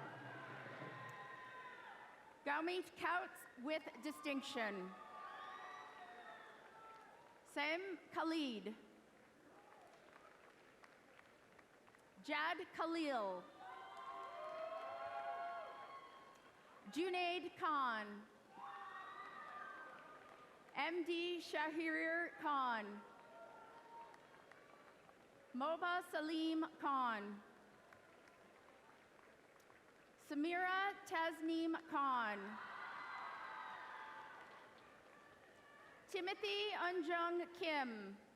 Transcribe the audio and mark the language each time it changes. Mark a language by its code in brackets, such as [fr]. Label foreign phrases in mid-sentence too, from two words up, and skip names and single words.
[en] Gaumit Kauts with distinction. Sam Khalid. Jad Khalil. Junaid Khan. MD Shahir Khan. Moba Salim Khan. Samira Tasneem Khan. Timothy Unjung Kim.